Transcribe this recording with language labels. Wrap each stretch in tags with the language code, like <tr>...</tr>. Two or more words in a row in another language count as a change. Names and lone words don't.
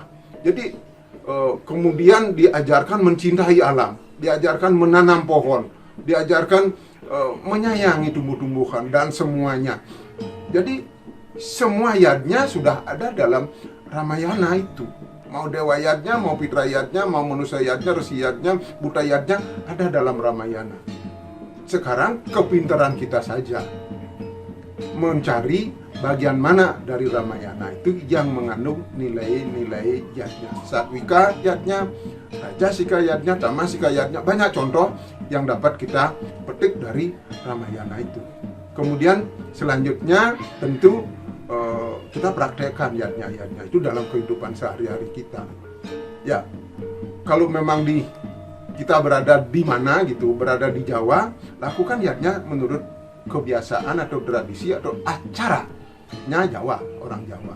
<id>Jadi kemudian diajarkan mencintai alam, diajarkan menanam pohon, diajarkan menyayangi tumbuh-tumbuhan dan semuanya. Jadi semua yatnya sudah ada dalam Ramayana itu. Mau dewa yatnya, mau pitra yatnya, mau manusia yatnya, resi yatnya, buta yatnya ada dalam Ramayana. Sekarang kepintaran kita saja mencari bagian mana dari Ramayana itu yang mengandung nilai-nilai yatnya. Satwika yatnya, Rajasika yatnya, Tamasika yatnya, banyak contoh yang dapat kita petik dari Ramayana itu. Kemudian selanjutnya tentu kita praktekkan yatnya itu dalam kehidupan sehari-hari kita. Ya, kalau memang kita berada di mana gitu, berada di Jawa, lakukan yatnya menurut kebiasaan atau tradisi atau acaranya Jawa, orang Jawa.</id>